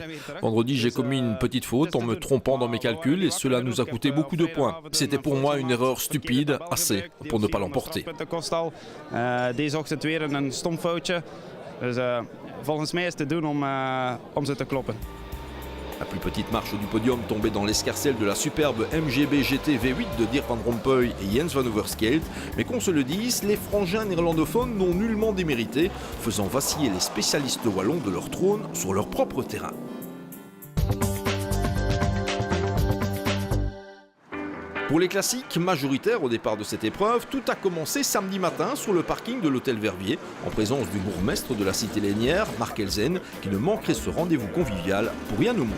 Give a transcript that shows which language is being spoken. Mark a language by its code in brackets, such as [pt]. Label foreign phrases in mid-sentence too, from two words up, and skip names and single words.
[fr] Vendredi, j'ai commis une petite faute en me trompant dans mes calculs et cela nous a coûté beaucoup de points. C'était pour moi une erreur stupide, assez, pour ne pas l'emporter. La plus petite marche du podium tombait dans l'escarcelle de la superbe MGB GT V8 de Dirk Van Rompuy et Jens Van Worskeled, mais qu'on se le dise, les frangins néerlandophones n'ont nullement démérité, faisant vaciller les spécialistes wallons de leur trône sur leur propre terrain. Pour les classiques majoritaires au départ de cette épreuve, tout a commencé samedi matin sur le parking de l'hôtel Verviers, en présence du bourgmestre de la cité lénière, Mark Elzen, qui ne manquerait ce rendez-vous convivial pour rien au monde.